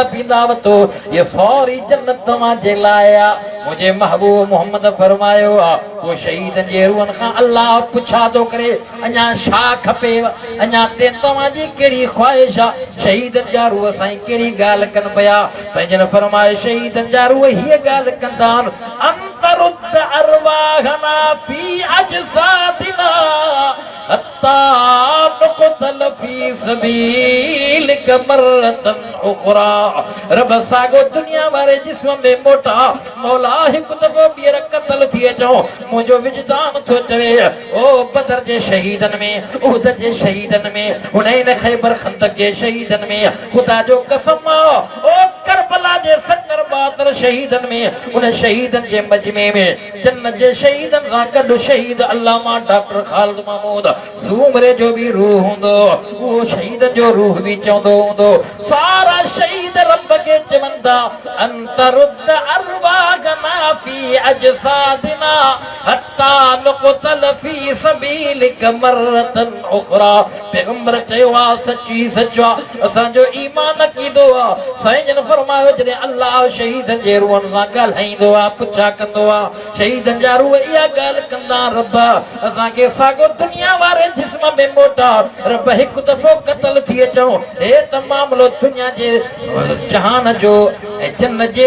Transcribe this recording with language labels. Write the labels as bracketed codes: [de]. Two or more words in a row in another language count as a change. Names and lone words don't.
[sd] पींदा वतो ये सारी जन्नत तव्हांजे लाइ आहे मुंहिंजे महबूब मोहम्मद फरमायो आहे वो शहीदनि जे रूहनि खां अल्लाह पुछा थो करे अञा छा खपेव अञा ते तव्हांजी कहिड़ी ख़्वाहिश आहे शहीदनि जा रूह साईं कहिड़ी ॻाल्हि कनि पिया साईं जन फरमाए शहीदनि जा रूह हीअ ॻाल्हि कंदा आहिनि [ar] أن ترد أرواحنا في أجسادنا حتى نقتل في سبيلك مرة أخرى [sd] रब सागो दुनिया वारे जिस्म में मोटा मौला हिकु दफ़ो ॿीहर क़त्ल थी अचो मुंहिंजो विजदान थो चवे ओ बदर जे शहीदनि में उहद जे शहीदनि में हुनैन ख़ैबर खंदक जे शहीदनि में ख़ुदा जो कसम ओ करबला जे 70 शहीदनि में उन शहीदनि जे मजमे में जन्नत जे शहीदनि सां गॾु शहीद अल्लामा डॉक्टर ख़ालिद महमूद ज़ूमरे जो भी रूह हूंदो वो शहीदनि जो रूह भी चवंदो हूंदो सारा शहीद रब के चवंदा [ar] أن ترد أرواحنا في أجسادنا حتى نقتل في سبيلك مرة أخرى [sd] पैगंबर चयो आहे सची सचो असांजो ईमान कीदो आहे साईं जन फरमायो जॾहिं अल्लाह शहीदनि जे रूहनि सां ॻाल्हाईंदो आहे पुछा कंदो आहे शहीदनि जा रूह इहा ॻाल्हि कंदा रब असांखे साॻियो दुनिया वारे जिस्म में मोटा रब हिकु दफ़ो क़त्ल थी अचूं हे त मामिलो दुनिया जे जहान जो ऐं जन्नत जे